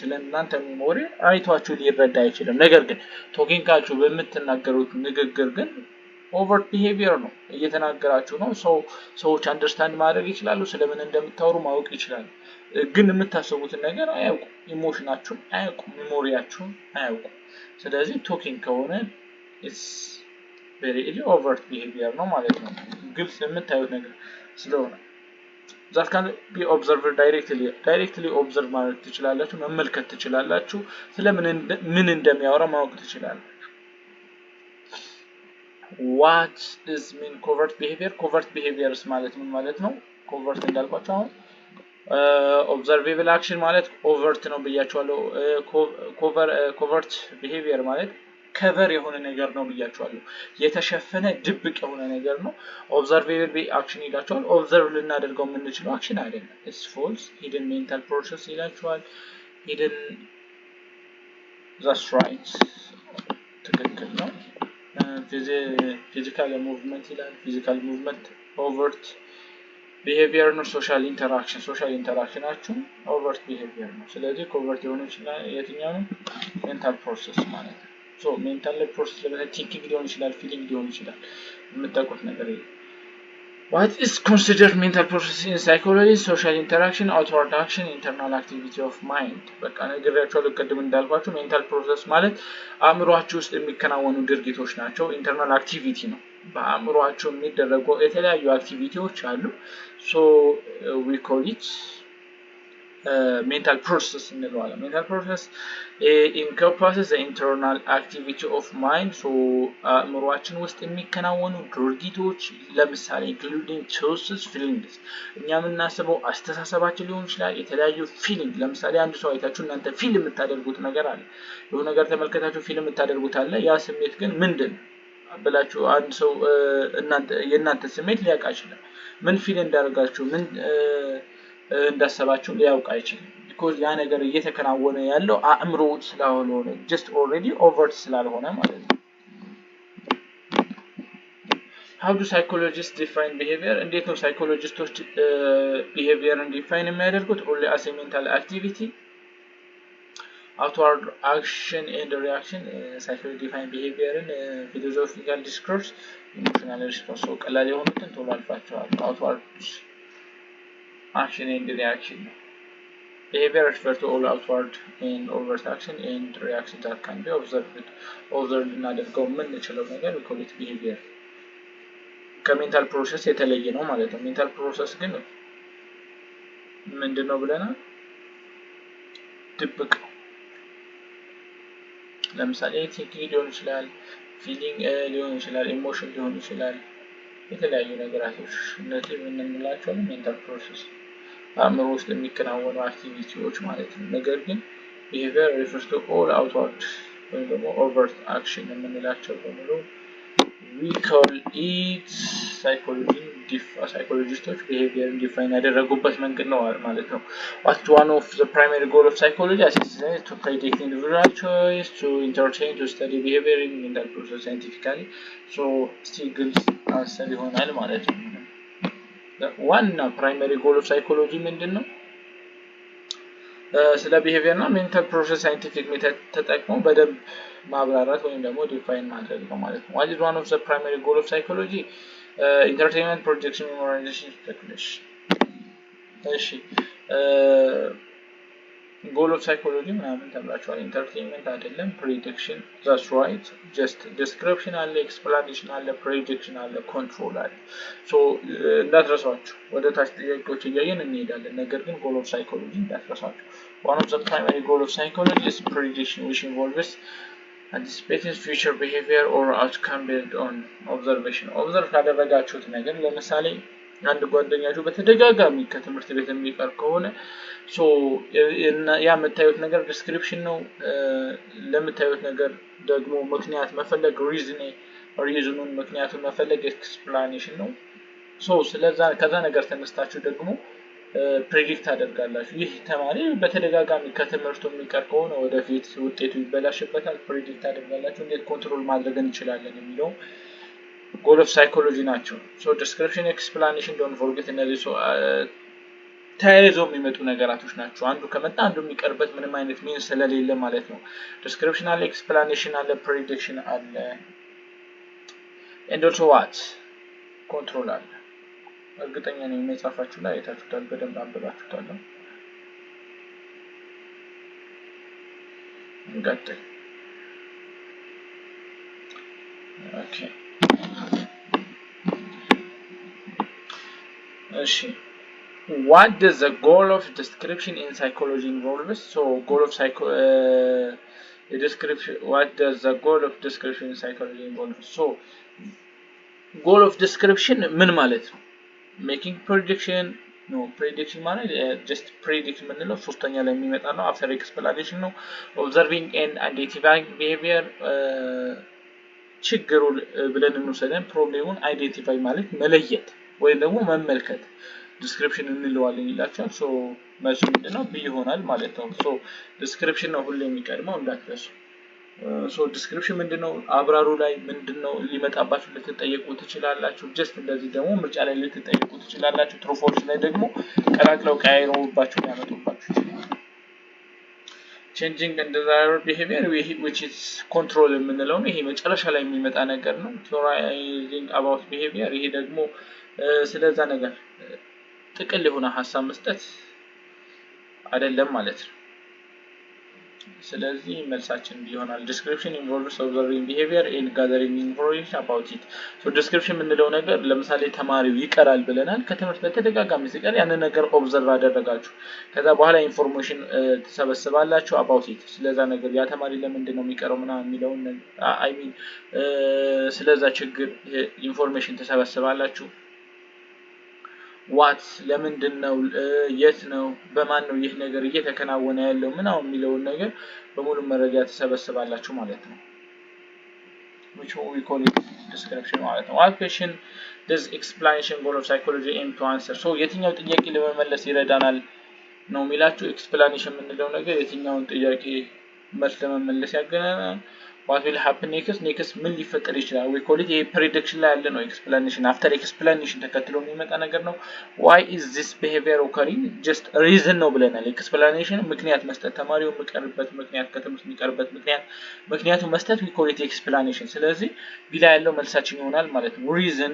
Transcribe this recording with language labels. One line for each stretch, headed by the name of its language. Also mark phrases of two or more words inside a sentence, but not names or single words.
Amharic: ስለእናንተ ሜሞሪ አይቷችሁ ሊረዳ አይችልም ነገር ግን ቶኪንጋችሁ በመተናገሩት ንግግር ግን
English: over behavior
Amharic: ነው እየተናገራችሁ ነው ሰዎች አንደርስታንድ ማድረግ ይችላሉ ስለምን እንደምታወሩ ማወቅ ይችላሉ ግን የምታስቡት ነገር አያውቁ ኢሞሽናችሁ አያውቁ ሜሞሪያችሁ አያውቁ ስለዚህ ቶኪንግ ከሆነ
English: it's very overt behavior
Amharic: ነው ማለት ነው ግልጽ የምታዩት ነገር ስለሆነ
English: that can be observed directly observe
Amharic: ማለት ትችላላችሁ መመልከት ትችላላችሁ ስለምን ምን እንደሚያወራ ማወቅ ትችላላችሁ
English: what is mean covert behaviors
Amharic: ማለት ምን ማለት ነው
English: covert
Amharic: እንዳልኳችሁ አሁን
English: observable action ማለት overt
Amharic: ነው ብያችኋለሁ
English: covert behavior
Amharic: ማለት cover የሆነ ነገር ነው ብያችኋለሁ የተሸፈነ ድብቅ የሆነ ነገር ነው
English: observable action ይላችኋል observe
Amharic: ልናደርገው የምንችለው
English: action አይደለም it's false hidden mental process ይላችኋል hidden that's right
Amharic: ትክክል ነው
English: physical movement ይላል physical movement overt behavior ነው social interaction አችሁ overt behavior
Amharic: ነው ስለዚህ
English: covert
Amharic: የሆነ ይችላል የትኛው ነው
English: mental process
Amharic: ማለት ነው
English: so mental process ለምን thinking
Amharic: ሊሆን ይችላል
English: feeling
Amharic: ሊሆን ይችላል የምታውቁት ነገር ይሄ
English: what is considered mental process in psychology social interaction outward action internal activity of mind
Amharic: በቃ ነገራችሁ ቀደም እንዳልኳችሁ
English: mental process
Amharic: ማለት አእምሮአችሁ ውስጥ የሚከናወኑ ድርጊቶች ናቸው
English: internal activity
Amharic: ነው በአእምሮአችሁ የሚደረጉ የተለያዩ አክቲቪቲዎች አሉ
English: so we call it mental process እንለዋለን mental process encompasses the internal activity of mind so
Amharic: አእምሮአችን ውስጥ የሚከናወኑ ድርጊቶች ለምሳሌ
English: including choices feelings
Amharic: እኛ የምናስበው አስተሳሰባችን ሊሆን ይችላል የተለያዩ feeling ለምሳሌ አንድ ሰው አይታችሁ እናንተ ፊልም የምታደርጉት ነገር አለ የሆነ ነገር ተመልከታችሁ ፊልም የምታደርጉት አለ ያ ስሜት ግን ምንድነው ብላችሁ አንድ ሰው የእናንተ ስሜት ሊያውቅ አይችልም ምን ፊል እንዳደረጋችሁ ምን እንዳሰባችሁ ሊያውቅ አይችልም because ያ ነገር እየተከናወነ ያለው አእምሮ ስለሆነ
English: just already overt
Amharic: ስላልሆነ ማለት ነው
English: how do psychologists define behavior
Amharic: እንዴት ነው ሳይኮሎጂስቶች
English: behavior define የሚያደርጉት only as a mental activity outward action and reaction psychology define behavior philosophical discourse emotional response so
Amharic: ቀላል የሆኑትን ቶሎ አልፋቸዋል
English: outward action and reaction behavior refers to all outward and overt action and reaction that can be observed
Amharic: እናደርገው የምንችለው ነገር
English: we call it behavior ከሜንታል ፕሮሰስ
Amharic: የተለየ ነው ማለት ነው
English: mental process ግን
Amharic: ምንድነው ብለናል ድብቅ ለምሳሌ ቲንኪንግ ሊሆን ይችላል ፊሊንግ ሊሆን ይችላል ኢሞሽን ሊሆን ይችላል የተለያዩ ነገራቶች እነዚህ የምንላቸው
English: mental process
Amharic: አእምሮ ውስጥ የሚከናወኑ አክቲቪቲዎች ማለት ነው ነገር ግን
English: behavior refers to all outward
Amharic: ወይም ደግሞ
English: overt action
Amharic: የምንላቸው በሙሉ
English: we call it psychologists behavior define
Amharic: ያደረጉበት መንገድ ነው ማለት ነው
English: what one of the primary goal of psychology is to predict individual choice to entertain to study behavior in mental process scientifically so still
Amharic: ግልጽ አንሰር ይሆናል ማለት ነው ዋና
English: primary goal of psychology ምንድነው ስለ behavior እና mental process scientific method
Amharic: ተጠቅመው በደንብ ማብራራት ወይም ደግሞ ዲፋይን ማድረግ ነው ማለት ነው
English: what is one of the primary goal of psychology entertainment projection memorization speculation እሺ goal of psychology
Amharic: ምናምን ተብላችኋል
English: entertainment አይደለም prediction that's right just description አለ explanation አለ prediction አለ control አለ so
Amharic: እንዳትረሳችሁ ወደ ታች ጥያቄዎች እያየን እንሄዳለን ነገር ግን
English: goal of psychology እንዳትረሳችሁ one of the primary goal of psychology is prediction which involves anticipating future behavior or outcome based on observation
Amharic: observe ካደረጋችሁት ነገር ለምሳሌ አንድ ጓደኛችሁ በተደጋጋሚ ከትምህርት ቤት የሚቀር ከሆነ ሶ ያ የምታዩት ነገር ዲስክሪፕሽን ነው ለምታዩት ነገር ደግሞ ምክንያት መፈለግ ሪዝኑን ምክንያቱን መፈለግ ኤክስፕላኔሽን ነው ሶ ስለዛ ከዛ ነገር ተነስታችሁ ደግሞ ፕሬዲክት አደርጋላችሁ ይህ ተማሪ በተደጋጋሚ ከትምህርቱ የሚቀር ከሆነ ወደፊት ውጤቱ ይበላሽበታል ፕሬዲክት አደርጋላችሁ እንዴት ኮንትሮል ማድረግ እንችላለን የሚለው
English: goal of psychology
Amharic: ናቸው
English: so description explanation don't forget
Amharic: እነዚህ so ተያይዘው የሚመጡ ነገራቶች ናቸው አንዱ ከመጣ አንዱ የሚቀርበት ምንም አይነት ሚንስ ስለሌለ ማለት ነው description አለ explanation አለ prediction አለ
English: and also what control
Amharic: አለ እርግጠኛ ነኝ መጻፋችሁ ላይ አይታችሁታል በደንብ አንብባችሁታል
English: እንቀጥል okay what does the goal of description in psychology involves so goal of the description what does the goal of description in psychology involves so goal of description
Amharic: ምን ማለት ነው
English: making prediction no prediction ማለት just predict
Amharic: ምንለው ሶስተኛ ላይ የሚመጣ ነው
English: after explanation ነው observing and identifying behavior
Amharic: ችግሩን ብለን እንወስደን ፕሮብሌሙን አይዴንቲፋይ ማለት መለየት ወይ ደግሞ መመልከት description እንለዋለን ይላችኋል so መልሱ ምንድነው ብ ይሆናል ማለት ነው so description ነው ሁሌ የሚቀድመው እንዳትረሱ so description ምንድነው አብራሩ ላይ ምንድነው ሊመጣባችሁ ልትጠየቁ ትችላላችሁ just እንደዚህ ደግሞ ምርጫ ላይ ልትጠየቁ ትችላላችሁ
English: true false
Amharic: ላይ ደግሞ ቀላቅለው ቀያይረውባችሁ ያመጡባችሁ ይችላል
English: changing and desired behavior which is control
Amharic: የምንለው ይሄ መጨረሻ ላይ የሚመጣ ነገር ነው
English: theorizing about behavior
Amharic: ይሄ ደግሞ ስለዛ ነገር ጥቅል የሆነ ሐሳብ መስጠት አይደለም ማለት ነው ስለዚህ መልሳችን ይሆናል
English: description involves observing behavior and gathering information about it so description
Amharic: የምንለው ነገር ለምሳሌ ተማሪው ይቀራል ብለናል ከትምህርት በተደጋጋሚ ሲቀር ያንን ነገር ኦብዘርቭ አደረጋችሁ ከዛ በኋላ ኢንፎርሜሽን ተሰበስባላችሁ
English: about it
Amharic: ስለዛ ነገር ያ ተማሪ ለምንድነው የሚቀረው ምናምን የሚለው
English: I mean
Amharic: ስለዛ ችግር ኢንፎርሜሽን ተሰበስባላችሁ what ለምንድነው የት ነው በማን ነው ይህ ነገር እየተከናወነ ያለው ምናው የሚለው ነገር በሙሉ መረጃ ተሰበስባላችሁ ማለት ነው
English: which we call it description
Amharic: ማለት ነው
English: what question does explanation goal of psychology aim to answer so
Amharic: የትኛው ጥያቄ ለመመለስ ይረዳናል ነው የሚላችሁ explanation የምንለው ነገር የትኛውን ጥያቄ መልስ ለመመለስ
English: ያገናኛል what will happen next
Amharic: ምን ሊፈጠር ይችላል
English: we call it a prediction
Amharic: ላይ ያለ ነው
English: explanation after explanation
Amharic: ተከትሎ የሚመጣ ነገር ነው
English: why is this behavior occurring just reason ነው
Amharic: ብለናል explanation ምክንያት መስጠት ተማሪው የሚቀርበት ምክንያት ከትምህርት የሚቀርበት ምክንያቱ መስጠት
English: we call it explanation
Amharic: ስለዚህ ቢላ ያለው መልሳችን ይሆናል ማለት ነው reason